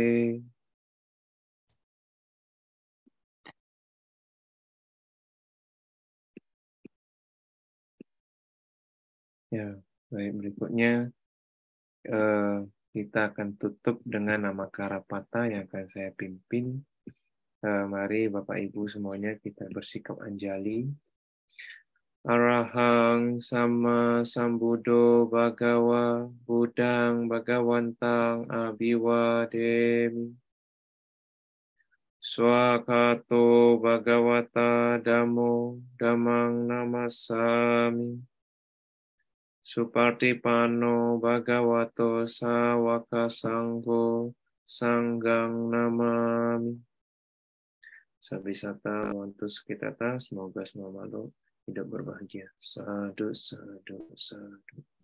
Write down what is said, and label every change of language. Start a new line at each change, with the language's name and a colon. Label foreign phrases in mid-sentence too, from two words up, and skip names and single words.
Indonesian: Ya, baik, berikutnya kita akan tutup dengan nama Karapata yang akan saya pimpin. Mari Bapak Ibu semuanya kita bersikap anjali.
Pali: Arahang sama sambuddho bhagawa buddhang bhagawantang abhiwademi. Swakato bhagavata dhammo dhammang namasami. Supartipano bhagavato sawaka sangho sanggang namami. Sabisata wantu sukitata,
Indonesian: semoga semua makhluk hidup berbahagia.
Pali: Sadu, sadu, sadu.